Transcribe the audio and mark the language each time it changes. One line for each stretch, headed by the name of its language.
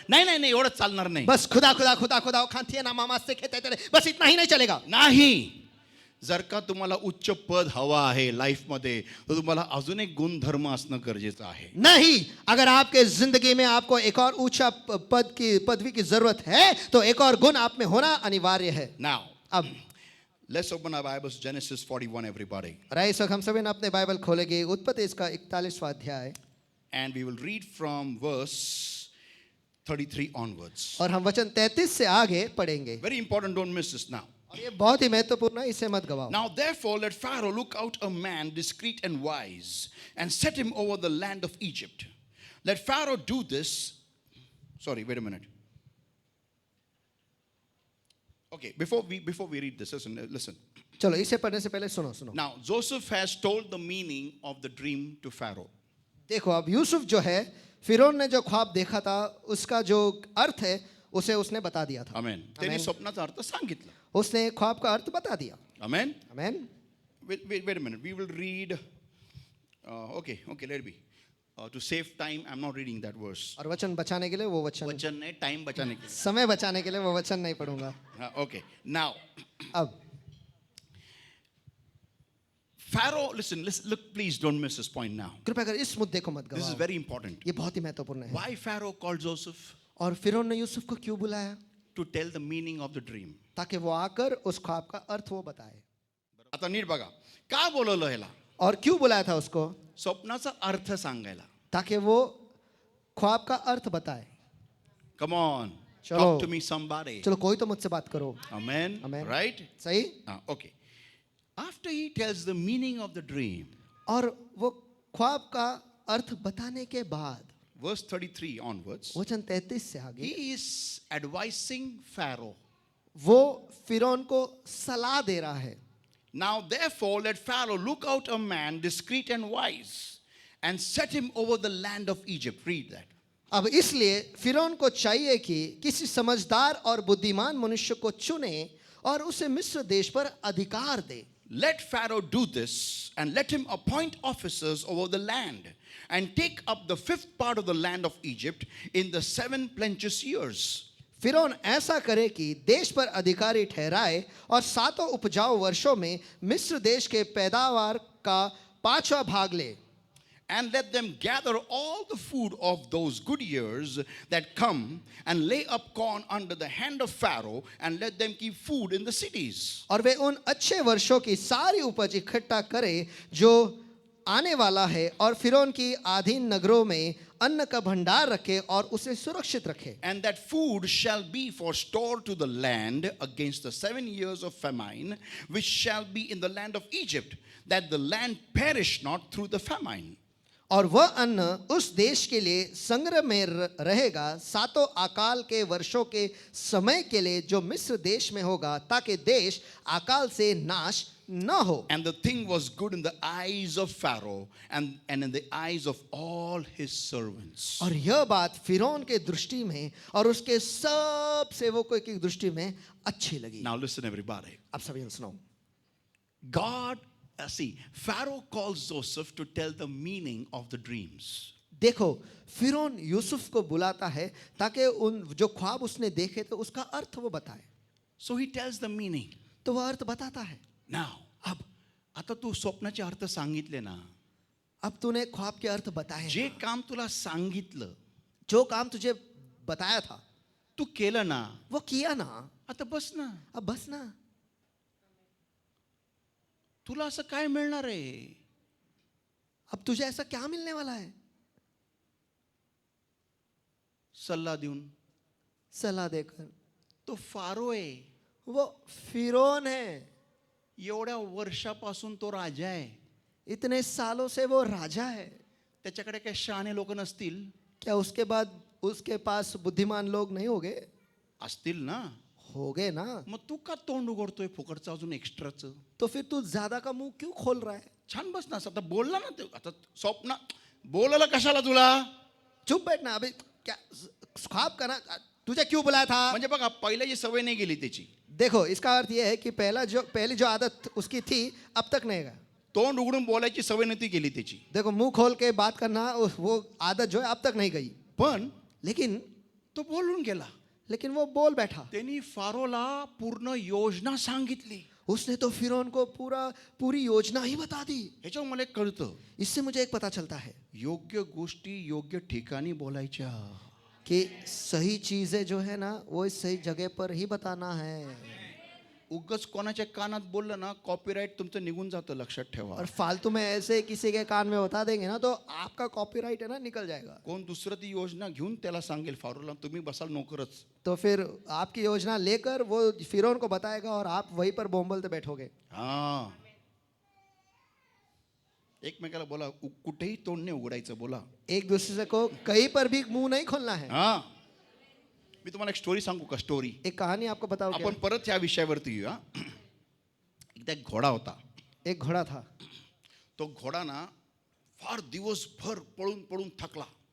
Marathi: नाही नाही नाही, एवढंच चालणार नाही.
Hindi: बस खुदा खुदा खुदा खुदा खाती है ना मामा से खेते तेरे. बस इतना ही नहीं चलेगा.
Marathi: नाही. जर का तुम्हाला उच्च पद हवा आहे लाईफ मध्ये, तर तुम्हाला अजून एक गुणधर्म असणं गरजेचं आहे.
Hindi: नहीं, अगर आपके जिंदगी में आपको एक और ऊंचा पदवी की जरूरत है तो एक और गुण आप में होना अनिवार्य है.
English: now
Hindi: अब
English: let's open our Bibles, Genesis 41 everybody,
Hindi: rice हम सभी ने अपने बाइबल खोलेंगे उत्पत्ति इसका 41वां अध्याय
English: And we will read from verse 33 onwards.
Hindi: और हम वचन 33 से आगे पढ़ेंगे.
English: Very important, don't miss this. Now
Hindi: और ये बहुत ही महत्वपूर्ण है, इसे मत गवाओ.
English: Now therefore let Pharaoh look out a man discreet and wise and set him over the land of Egypt. Let Pharaoh do this. Sorry, wait a minute. Okay, before we read this, listen.
Hindi: चलो इसे पढ़ने से पहले सुनो सुनो.
English: Now Joseph has told the meaning of the dream to Pharaoh.
Hindi: देखो अब यूसुफ जो है फिरौन ने जो ख्वाब देखा था उसका जो अर्थ है उसे उसने बता दिया था.
English: Amen.
Marathi: त्यांनी स्वप्नाचा अर्थ सांगितला.
Hindi: उसने ख्वाब का अर्थ बता दिया.
English: Amen.
Hindi: Amen.
English: Wait a minute. We will read. Okay, let it be. To save time, I'm not reading that verse.
Hindi: और वचन बचाने के लिए वो वचन वचन ने टाइम बचाने के लिए. समय बचाने के लिए वो वचन नहीं पढ़ूंगा.
English: Okay. Now,
Hindi: अब
English: Pharaoh, listen, look, please don't miss this point now.
Hindi: कृपया कर इस मुद्दे को मत
English: This is
Hindi: गवाओ.
English: very important.
Hindi: ये बहुत ही महत्वपूर्ण है.
English: Why Pharaoh called Joseph?
Hindi: और फिरौन ने यूसुफ को क्यों बुलाया?
English: To tell the meaning of the dream.
Hindi: ताकि वो आकर उस ख्वाब का अर्थ वो बताए.
Marathi: आता नीट बघा, का बोलवलं ह्याला?
Hindi: और क्यों बुलाया था उसको?
Marathi: स्वप्नाचा अर्थ सांगायला.
Hindi: ताकि वो ख्वाब का अर्थ बताए.
English: Come on.
Hindi: चलो।
English: Talk to me, somebody.
Hindi: चलो कोई तो मुझसे बात करो।
English: Amen. Amen. Right?
Hindi: सही।
English: Okay. After he tells the meaning of the dream,
Hindi: और वो ख्वाब का अर्थ बताने के बाद
English: verse 33 onwards,
Hindi: वचन 33 से आगे
English: he is advising Pharaoh.
Hindi: वो फिरौन को सलाह दे रहा है।
English: Now, therefore, let Pharaoh look out a man discreet and wise and set him over the land of Egypt. Read that.
Hindi: अब इसलिए फिरौन को चाहिए कि किसी समझदार और बुद्धिमान मनुष्य को चुने और उसे मिस्र देश पर अधिकार दे।
English: Let Pharaoh do this and let him appoint officers over the land and take up the fifth part of the land of Egypt in the 7 plenteous years.
Hindi: फिरौन ऐसा करे कि देश पर अधिकारी ठहराए और 7 उपजाऊ वर्षों में मिस्र देश के पैदावार का 5वां भाग ले।
English: And let them gather all the food of those good years that come and lay up corn under the hand of Pharaoh and let them keep food in the cities.
Hindi: और वे उन अच्छे वर्षों की सारी उपज इकट्ठा करे जो आने वाला है और फिरौन की अधीन नगरों में अन्न का भंडार रखे और उसे सुरक्षित रखे।
English: And that food shall be for store to the land against the 7 years of famine, which shall be in the land of Egypt, that the land perish not through the famine.
Hindi: और वह अन्न उस देश के लिए संग्रह में रहेगा 7 अकाल के वर्षों के समय के लिए जो मिस्र देश में होगा, ताकि देश अकाल से नाश न हो।
English: And the thing was good in the eyes of Pharaoh and in the eyes of all his servants.
Hindi: और यह बात फिरौन के दृष्टि में और उसके सब सेवकों की दृष्टि में अच्छी लगी।
English: Now listen, everybody.
Hindi: अब सभी सुनो।
English: God, see, Pharaoh calls Joseph to tell the meaning of the dreams.
Hindi: देखो, फिरौन यूसुफ को बुलाता है ताकि उन जो ख्वाब उसने देखे थे उसका अर्थ वो बताए।
English: So he tells the meaning.
Hindi: तो वह अर्थ बताता है।
English: Now,
Marathi: आता तू स्वप्नाचे अर्थ सांगितले ना,
Hindi: अब तूने ख्वाब के अर्थ बताए,
Marathi: जे काम तुला सांगितलं
Hindi: जो काम तुझे बताया था
Marathi: तू केलं ना,
Hindi: वो किया ना,
Marathi: आता बस ना.
Hindi: अब बस ना।
Marathi: तुला असं काय मिळणार आहे?
Hindi: अब तुझे ऐसा क्या मिलने वाला है?
Marathi: सल्ला देऊन.
Hindi: सलाह देकर।
Marathi: तो फारो आहे.
Hindi: वो फिरौन है,
Marathi: एवढ्या वर्षापासून तो राजा आहे.
Hindi: इतने सालों से वो राजा है।
Marathi: त्याच्याकडे काही शहाणे लोक नसतील?
Hindi: क्या उसके बाद उसके पास बुद्धिमान लोग नहीं होंगे?
Marathi: असतील ना.
Hindi: होगे ना।
Marathi: मग तू का तोंड उघडतोय फुकटचं अजून एक्स्ट्राचं?
Hindi: तो फिर तू ज्यादा का मुंह क्यों खोल रहा है?
Marathi: छान बस ना. आता बोलला ना ते. आता स्वप्न बोलायला कशाला तुला?
Hindi: चुप बैठना। अभी क्या ख्वाब का ना, तुझे क्यों बुलाया था?
Marathi: म्हणजे बघा, पहिल्याची सवय नाही गेली त्याची.
Hindi: देखो, इसका अर्थ यह है कि पहली जो आदत उसकी थी अब तक नहीं गया।
Marathi: तोंड उघडून बोलायची सवय नव्हती गेली त्याची.
Hindi: देखो, मुंह खोल के बात करना वो आदत जो है अब तक नहीं गई।
Marathi: पण
Hindi: लेकिन
Marathi: तो बोलून गेला.
Hindi: वो बोल बैठा।
Marathi: त्यांनी फारोला पूर्ण योजना सांगितली.
Hindi: उसने तो फिरौन को पूरी योजना ही बता दी।
Marathi: ह्याच्यावर मला एक कळतं,
Hindi: इससे मुझे एक पता चलता है
Marathi: योग्य गोष्टी योग्य ठिकाणी बोलायच्या.
Hindi: कि सही चीजें जो है ना वो इस सही जगह पर ही बताना है।
Marathi: उगाच कोणाच्या कानात बोललं ना, कॉपीराइट तुमचं निघून जातं. लक्षात ठेवा.
Hindi: और फालतू में ऐसे किसी के कान में बता देंगे ना तो आपका कॉपीराइट है ना निकल जाएगा।
Marathi: कोण दुसरं ती योजना घेऊन त्याला सांगेल फारोला, तुम्ही बसाल नोकरच.
Hindi: तो फिर आपकी योजना लेकर वो फिरौन को बताएगा और आप वहीं पर बोंबलते बैठोगे।
Marathi: हा, एकमेकाला बोला, कुठेही तोंड नाही उघडायचं. बोला.
Hindi: एक दूसरे को कहीं पर भी मुंह नहीं खोलना है।
Marathi: हा, मी तुम्हाला एक स्टोरी सांगू का? स्टोरी.
Hindi: एक कहानी आपको बताओ क्या?
Marathi: आपण परत या विषयावरती येऊया. एकदा एक घोडा होता.
Hindi: एक घोड़ा था।
Marathi: तो घोडा ना फार दिवसभर पळून पळून थकला.